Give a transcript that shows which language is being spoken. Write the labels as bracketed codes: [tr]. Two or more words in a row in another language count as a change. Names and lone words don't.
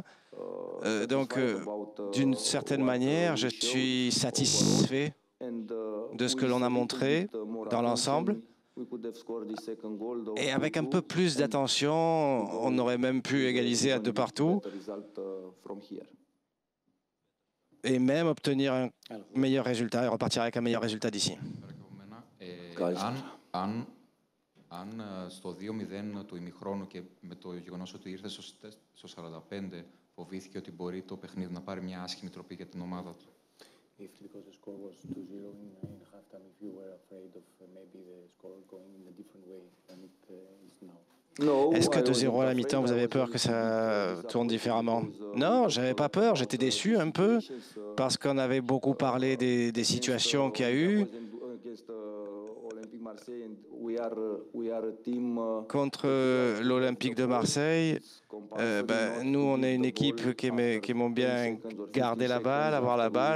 [fr] Donc, d'une certaine manière, je suis satisfait de ce que l'on a montré dans l'ensemble. Et avec un peu plus d'attention, on aurait même pu égaliser à 2 partout et même obtenir un meilleur résultat et repartir avec un meilleur résultat d'ici. [el] Αν στο 2-0 του ημιχρόνου και με το γεγονός ότι ήρθε στο 45 φοβήθηκε ότι μπορεί το παιχνίδι να πάρει μια άσχημη τροπή για την ομάδα του. [en] If because the score was 2-0 in halftime, if you were afraid of maybe the score going in a different way than it is now. [fr] Est-ce que 2-0 à la mi-temps, vous avez peur que ça tourne différemment? Non, j'avais pas peur, j'étais déçu un peu parce qu'on avait beaucoup parlé des situations qu'il y a eu. Contre l'Olympique de Marseille, nous, on est une équipe qui aimons bien garder la balle, avoir la balle.